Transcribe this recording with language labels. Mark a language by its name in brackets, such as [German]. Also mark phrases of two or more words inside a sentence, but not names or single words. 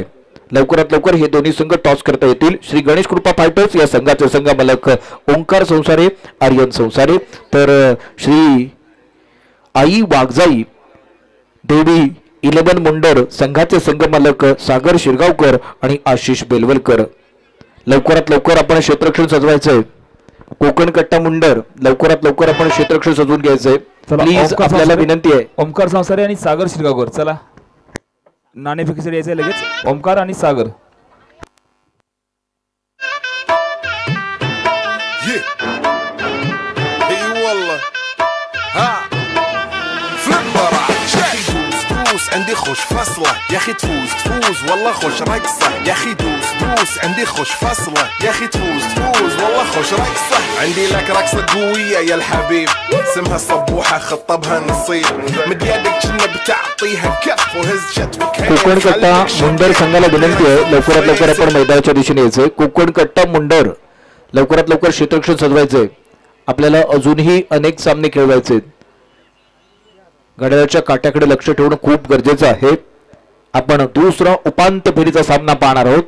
[Marathi] लवकरात लवकर हे दोन्ही संघ टॉस करता येतील. श्री गणेश कृपा फायटर्स या संघाचे संघ मालक ओंकार संसारे, आर्यन संसारे, तर श्री आई वाघजाई देवी 11 मुंडर संघाचे संघ मालक सागर शिरगावकर आणि आशिष बेलवलकर. लवकरात लवकर आपण क्षेत्ररक्षण सजवायचंय. कोकण कट्टा मुंडर लवकरात लवकर आपण क्षेत्ररक्षण सजवून घ्यायचंय. प्लीज आपल्याला विनंती आहे. ओमकार संसारे आणि सागर शिरगावकर, चला नाणेफेकीसाठी यायचंय लगेच. ओमकार आणि सागर. [Arabic] عندي خوش فصلة يا اخي تفوز والله خوش رقصة يا اخي دوس عندي خوش فصلة يا اخي تفوز والله خوش رقصة عندي لك رقصة قوية يا الحبيب اسمها الصبوحة خطبها نصيب مد يدك كنا بتعطيها كف وهز شتفك [Marathi] कोकण कट्टा मुंडर संघाला विनंती आहे, लवकरात लवकर आपण मैदानाच्या दिशेने यायचंय. कोकण कट्टा मुंडर लवकरात लवकर क्षेत्ररक्षण सजवायचंय. आपल्याला अजूनही अनेक सामने खेळवायचे. घड्याळाच्या काट्याकडे लक्ष ठेवणं खूप गरजेचं आहे. आपण दुसरा उपांत्य फेरीचा सामना पाहणार आहोत.